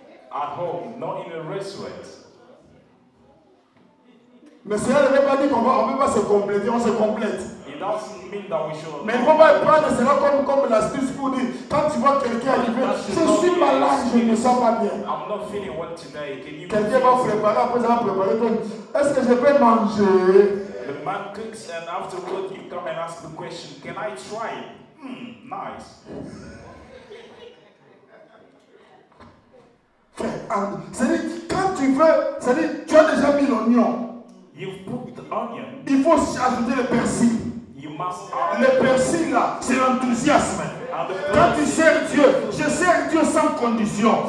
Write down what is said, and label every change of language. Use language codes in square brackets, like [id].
[en] At home, not in a restaurant. [fr] Mais cela ne veut pas dire qu'on ne peut pas se compléter, on se complète. [en] It doesn't mean that we should. [fr] Mais il ne faut pas prendre cela comme l'astuce pour dire, quand tu vois quelqu'un arriver, je suis malade, je ne me sens pas bien. [en] I'm not feeling well today. Can you [fr] Quelqu'un va préparer, après ça va préparer. Est-ce que je peux manger? [en] The man cooks and afterward you come and ask the question, can I try it? Nice. [fr] Frère, c'est-à-dire, quand tu veux, c'est-à-dire, tu as déjà mis l'oignon. [en] You've put the onion. [fr] Il faut ajouter le persil. [en] You must add [fr] Le persil là, c'est l'enthousiasme. Quand tu sers Dieu, je sers Dieu sans condition.